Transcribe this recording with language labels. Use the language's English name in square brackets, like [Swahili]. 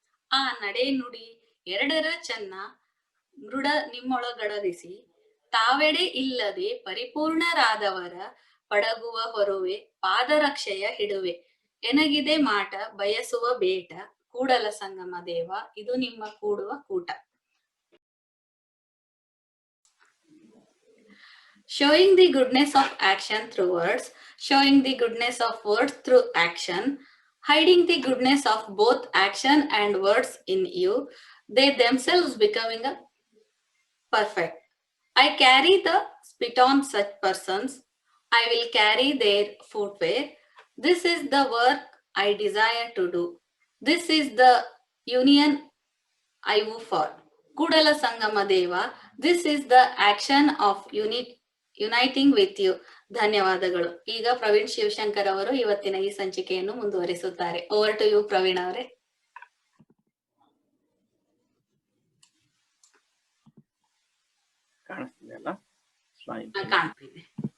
[Kannada] ಆ ನಡೆ ನುಡಿ ಎರಡರ ಚೆನ್ನ ಮೃಡ ನಿಮ್ಮೊಳಗಡರಿಸಿ, ತಾವೆಡೆ ಇಲ್ಲದೆ ಪರಿಪೂರ್ಣರಾದವರ ಪಡಗುವ ಹೊರುವೆ ಪಾದರಕ್ಷೆಯ ಹಿಡುವೆ. ಎನಗಿದೆ ಮಾಟ ಬಯಸುವ ಬೇಟ, ಕೂಡಲ ಸಂಗಮ ದೇವ ಇದು ನಿಮ್ಮ ಕೂಡುವ ಕೂಟ. [English] Showing the goodness of action through words, showing the goodness of words through action, hiding the goodness of both action and words in you, they themselves becoming a perfect. I carry the spit on such persons, I will carry their footwear. This is the work I desire to do. This is the union I woo for. Kudala Sangama Deva, this is the action of uniting with you. [Kannada] ಧನ್ಯವಾದಗಳು. ಈಗ ಪ್ರವೀಣ್ ಶಿವಶಂಕರ್ ಅವರು ಇವತ್ತಿನ ಈ ಸಂಚಿಕೆಯನ್ನು ಮುಂದುವರಿಸುತ್ತಾರೆ. [English] Over to you Praveen ಅವರೇ. [Kannada] ಕಾಣ್ತಿದೆ.